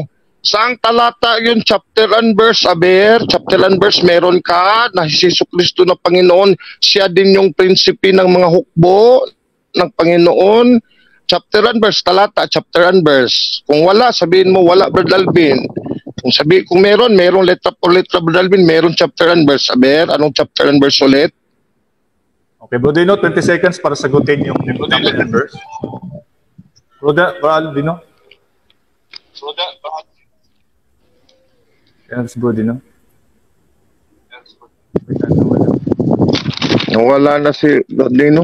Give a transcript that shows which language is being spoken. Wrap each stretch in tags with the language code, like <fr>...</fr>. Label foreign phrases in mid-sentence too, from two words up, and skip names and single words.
<tl>Saang talata yun,</tl> <en>chapter and verse,</en> <tl>Aber?</tl> <en>Chapter and verse,</en> <tl>meron ka na si Hesukristo na Panginoon, siya din yung prinsipe ng mga hukbo ng Panginoon.</tl> <en>Chapter and verse,</en> <tl>talata,</tl> <en>chapter and verse.</en> <tl>Kung wala, sabihin mo, wala, Brad Alvin. Kung meron, merong</tl> <es>letra por letra,</es> <tl>Brad Alvin, meron</tl> <en>chapter and verse.</en> <tl>Aber, anong</tl> <en>chapter and verse</en> <tl>ulit? Okay, Bro Dino, 20 seconds para sagutin yung</tl> <en>chapter and verse.</en> <tl>Bro Dino? Yan si Bro Dino. Wala na si Badino.</tl>